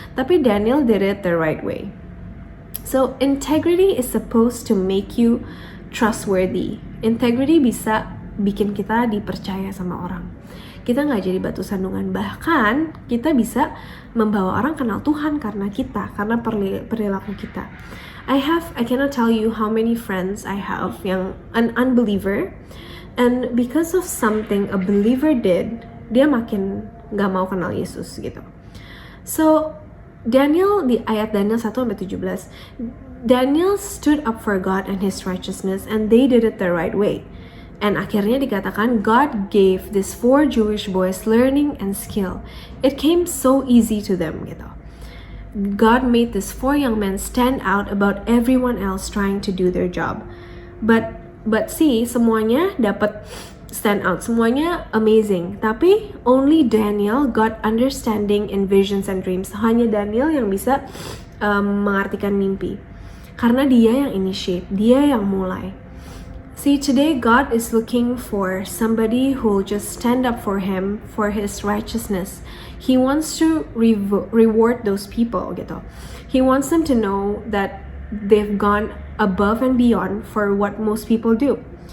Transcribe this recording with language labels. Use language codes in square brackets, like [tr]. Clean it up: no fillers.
[en] Tapi Daniel did it the right way. So integrity is supposed to make you trustworthy. [id] Integrity bisa bikin kita dipercaya sama orang. Kita nggak jadi batu sandungan, bahkan kita bisa membawa orang kenal Tuhan karena kita, karena perilaku kita. [en] I cannot tell you how many friends I have yang an unbeliever, and because of something a believer did, dia makin nggak mau kenal Yesus gitu. So Daniel, [id] di ayat [en] Daniel 1-17, Daniel stood up for God and His righteousness, and they did it the right way. And [id] akhirnya dikatakan [en] God gave these 4 Jewish boys learning and skill. It came so easy to them gitu. God made these 4 young men stand out about everyone else trying to do their job. But see, [id] semuanya dapat [en] stand out, semuanya amazing. [id] Tapi [en] only Daniel got understanding in visions and dreams. [id] Hanya Daniel yang bisa mengartikan mimpi. Karena dia yang initiate, dia yang mulai. [en] See, today God is looking for somebody who will just stand up for Him, for His righteousness. He wants to reward those people gitu. He wants them to know that they've gone above and beyond for what most people do.